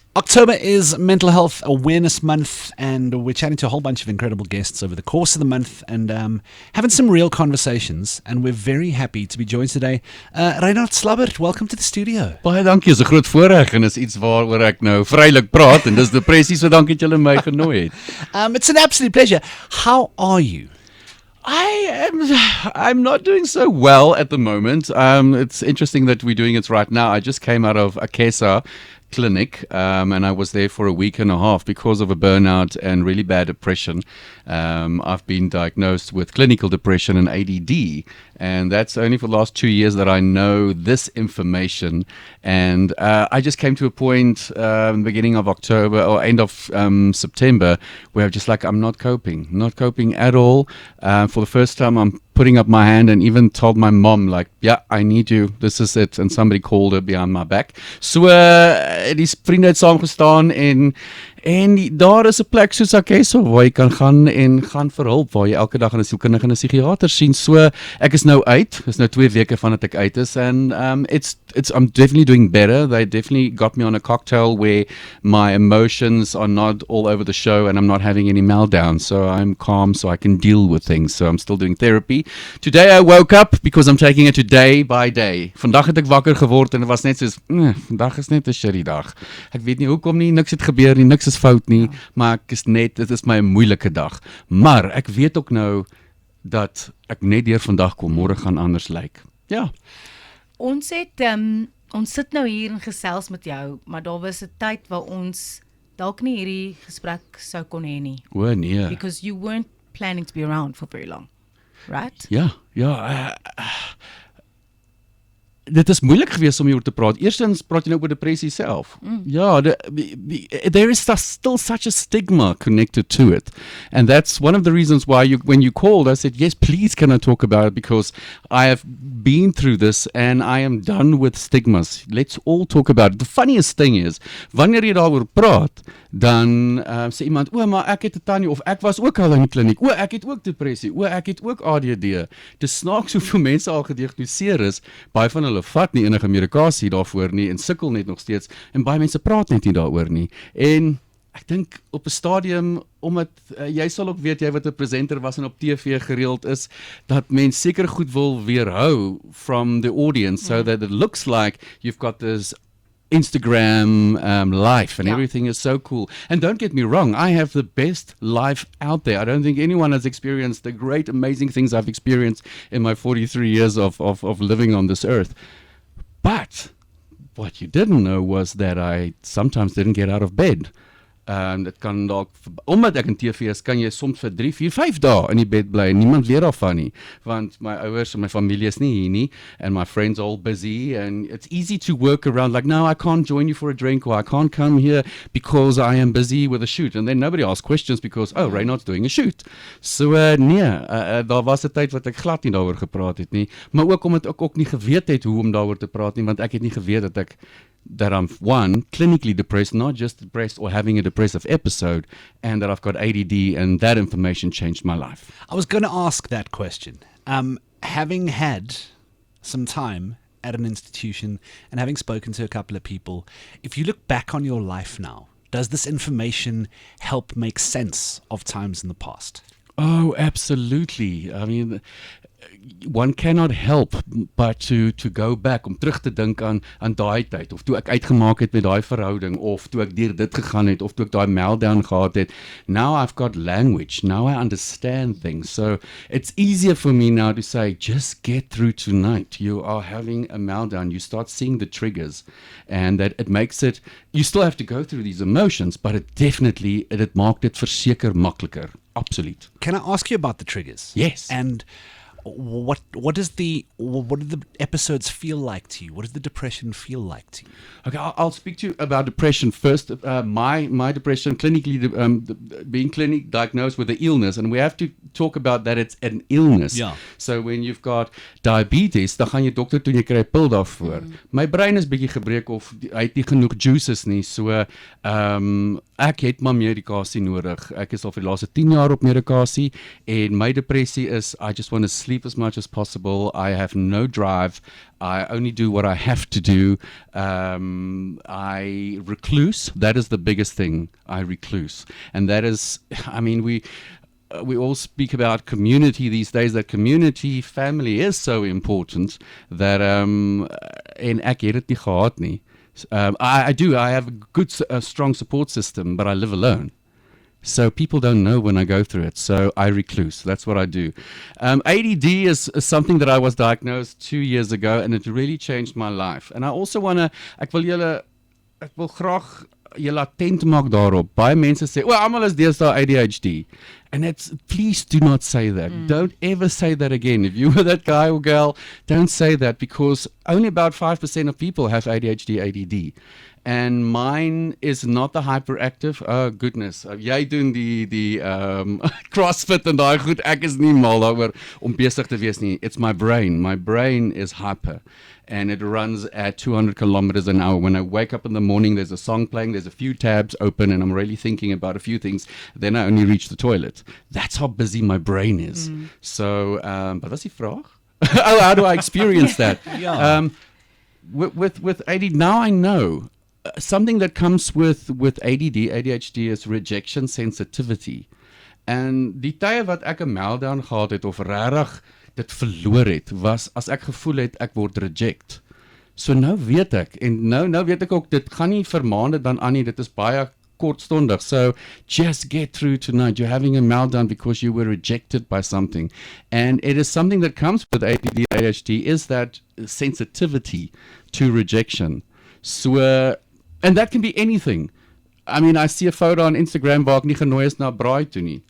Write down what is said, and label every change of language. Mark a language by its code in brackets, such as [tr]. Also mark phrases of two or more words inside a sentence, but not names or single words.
[en] October is Mental Health Awareness Month, and we're chatting to a whole bunch of incredible guests over the course of the month and having some real conversations. And we're very happy to be joined today. Reynard Slabbert, welcome to the studio. [af] Baie dankie, is 'n groot voorreg en is iets waaroor ek nou vrylik praat en dis depressie, so dankie dat julle my genooi het. [en] It's an absolute pleasure. How are you? I'm not doing so well at the moment. It's interesting that we're doing it right now. I just came out of a Akesa clinic, and I was there for a week and a half because of a burnout and really bad depression. I've been diagnosed with clinical depression and ADD, and that's only for the last 2 years that I know this information. And I just came to a point beginning of October or end of September where I'm just like, I'm not coping at all. For the first time, I'm putting up my hand and even told my mom, like, yeah, I need you, this is it. And somebody called her behind my back. So, [af] die vriende het saamgestaan en daar is 'n plek soos Akesa waar jy kan gaan en gaan vir hulp, waar jy elke dag 'n sielkundige en 'n psigiater sien. So ek is nou uit. Dis nou 2 weke vandat ek uit is, [en] and I'm definitely doing better. They definitely got me on a cocktail where my emotions are not all over the show and I'm not having any meltdowns. So I'm calm, so I can deal with things. So I'm still doing therapy. Today I woke up because I'm taking it to day by day. [af] Vandag het ek wakker geword en dit was net soos, vandag is net 'n shitty dag. Ek weet nie hoekom nie, niks het gebeur nie, niks is fout nie, maar ek is net, dit is my moeilike dag. Maar ek weet ook nou dat ek net deur vandag kom, môre gaan anders lyk. Ja. Ons sit nou hier en gesels met jou, maar daar was 'n tyd waar ons dalk nie hierdie gesprek sou kon hê nie. O nee. [en] Because you weren't planning to be around for very long, right? [af] Ja. Dit is moeilik geweest om hieroor te praat. Eerstens praat jy nou oor depressie self. Ja, [en] there is still such a stigma connected to it. And that's one of the reasons why when you called, I said, yes, please can I talk about it, because I have been through this and I am done with stigmas. Let's all talk about it. The funniest thing is, [af] wanneer jy daaroor praat, dan sê iemand, maar ek het 'n tannie, of ek was ook al in die kliniek, ek het ook depressie, ek het ook ADD. Dis snaaks hoeveel mense al gediagnoseer is, baie van hulle vat nie enige medikasie daarvoor nie en sukkel net nog steeds, en baie mense praat net nie daaroor nie. En ek dink op 'n stadium, omdat jy sal ook weet, jy wat 'n presenter was en op TV gereeld is, dat mens seker goed wil weerhou [en] from the audience, so that it looks like you've got this Instagram life and everything is so cool. And don't get me wrong, I have the best life out there. I don't think anyone has experienced the great, amazing things I've experienced in my 43 years of living on this earth. But what you didn't know was that I sometimes didn't get out of bed. [af] Dit kan dalk, omdat ek in TV is, kan jy soms vir 3, 4, 5 dae in die bed bly en niemand weet daarvan nie, want my ouers en my familie is nie hier nie, [en] and my friends are all busy, and it's easy to work around, like, no, I can't join you for a drink, or I can't come here because I am busy with a shoot, and then nobody asks questions because, Reynard's doing a shoot. [af] So daar was 'n tyd wat ek glad nie daaroor gepraat het nie, maar ook omdat ek ook nie geweet het hoe om daaroor te praat nie, want ek het nie geweet [en] that I'm, one, clinically depressed, not just depressed or having a depressive episode, and that I've got ADD, and that information changed my life. I was going to ask that question. Having had some time at an institution and having spoken to a couple of people, if you look back on your life now, does this information help make sense of times in the past? Oh, absolutely. I mean, one cannot help but to go back, [af] om terug te dink aan daai tyd, of toe ek uitgemaak het met daai verhouding, of toe ek deur dit gegaan het, of toe ek daai meltdown gehad het. [en] Now I've got language, now I understand things, so it's easier for me now to say, just get through tonight. You are having a meltdown, you start seeing the triggers, and that it makes it, you still have to go through these emotions, but it [af] maak dit verseker makliker. Absoluut. [en] Can I ask you about the triggers? Yes. And what do the episodes feel like to you? What does the depression feel like to you? Okay, I'll speak to you about depression first. My depression, clinically, being clinically diagnosed with the illness, and we have to talk about that it's an illness. Yeah. So when you've got diabetes, [af] dan gaan jy dokter toe en jy kry 'n pil daarvoor. My brein is bietjie gebreek, of hy het nie genoeg juices nie, so ek het maar medikasie nodig. Ek is al vir die laaste 10 jaar op medikasie en my depressie is [en] I just want to sleep as much as possible. I have no drive. I only do what I have to do. I recluse. That is the biggest thing. I recluse. And that is, I mean, we all speak about community these days, that community, family is so important that [af] en ek het dit nie gehad nie. [en] I have a good, strong support system, but I live alone. So people don't know when I go through it. So I recluse. That's what I do. ADD is something that I was diagnosed 2 years ago, and it really changed my life. And I also want to, [af] ek wil graag julle attent maak daarop. Baie mense sê, almal is deesdae ADHD. [en] And please do not say that. Don't ever say that again. If you were that guy or girl, don't say that, because only about 5% of people have ADHD, ADD. And mine is not the hyperactive. Oh goodness. [af] Jy doen die CrossFit en daai goed. Ek is nie mal daaroor om besig te wees nie. [en] It's my brain. My brain is hyper. And it runs at 200 kilometers an hour. When I wake up in the morning, there's a song playing, there's a few tabs open, and I'm really thinking about a few things. Then I only reach the toilet. That's how busy my brain is. So, but that's [af] die vraag. [en] How do I experience that? With ADD, now I know. Something that comes with ADD, ADHD is rejection sensitivity. [af] En die tye wat ek 'n meltdown gehad het of regtig dit verloor het, was as ek gevoel het ek word reject. So nou weet ek, en nou weet ek ook, dit gaan nie vir maande dan aan nie, dit is baie kortstondig. [en] So just get through tonight. You're having a meltdown because you were rejected by something. And it is something that comes with ADD, ADHD, is that sensitivity to rejection. So, and that can be anything. I mean, I see a photo on Instagram [af] waar ek nie genooi is na braai toe nie.